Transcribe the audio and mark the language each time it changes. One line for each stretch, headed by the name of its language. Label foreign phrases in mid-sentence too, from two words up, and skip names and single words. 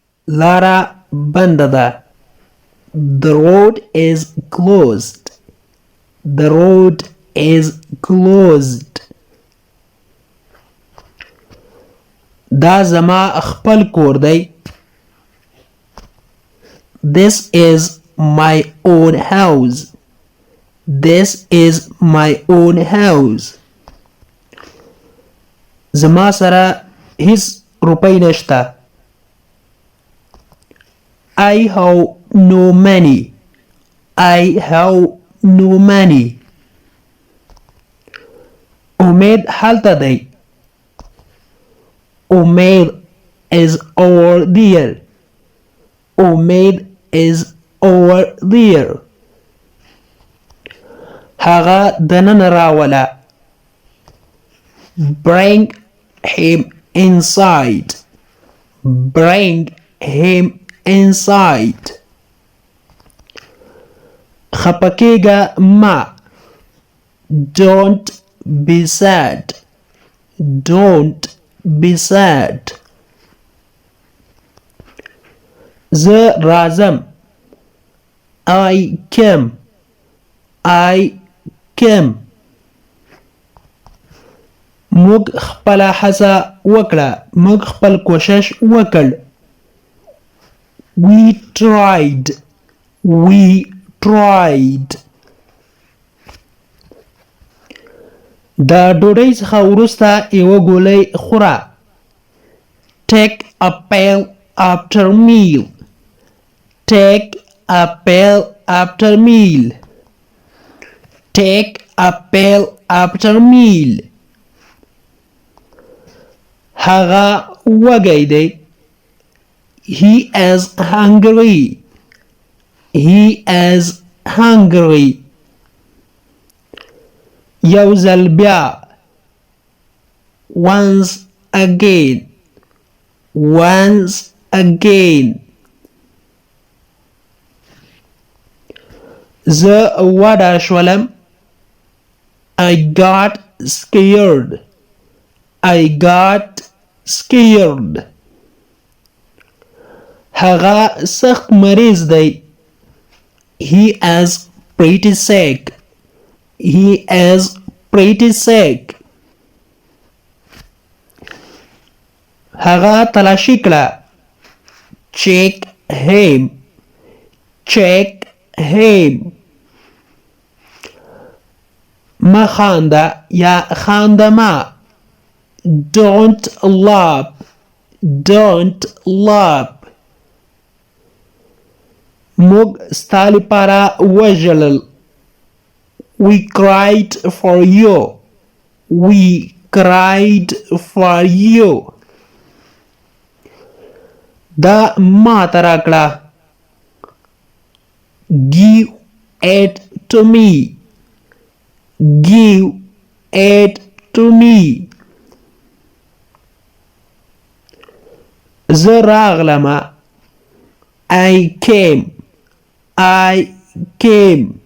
Pashto: لارا بنده ده.
English: The road is closed. The road is closed.
Pashto: دا زما خپل کور دی.
English: This is my own house. This is my own house.
Pashto: زما سره هیڅ روپۍ نشته.
English: I have no money. I have no money.
Pashto: امید هلته دی.
English: امید is over there. امید is over there.
Pashto: هغه دننه راوله.
English: Bring him inside. Bring him inside.
Pashto: خپکیگا ما.
English: Don't be sad. Don't be sad.
Pashto: زه رازم.
English: I came. I came.
Pashto: موږ خپل هڅه وکړه. موږ خپل کوشش وکړ.
English: We tried. We tried.
Pashto: د ډوډۍ څخه وروسته یوه ګولۍ خوره.
English: Take a pill after meal. Take a pill after meal. Take a pill after meal.
Pashto: هغه وږی دی.
English: He is hungry. He is hungry.
Pashto: یو ځل بیا.
English: Once again. Once again.
Pashto: زه وډار شولم.
English: I got scared. I got scared.
Pashto: هغه سخت مریض دی.
English: He is pretty sick. He is pretty sick.
Pashto: هغه تلاشی کړه.
English: Check him. Check him.
Pashto: ما خانده یا خانده ما.
English: Don't laugh. Don't laugh.
Pashto: موږ ستا لپاره وژړل.
English: We cried for you. We cried for you.
Pashto: دا ما ته راکړه.
English: Give it to me. Give it to me.
Pashto: زه راغلم.
English: I came. I came.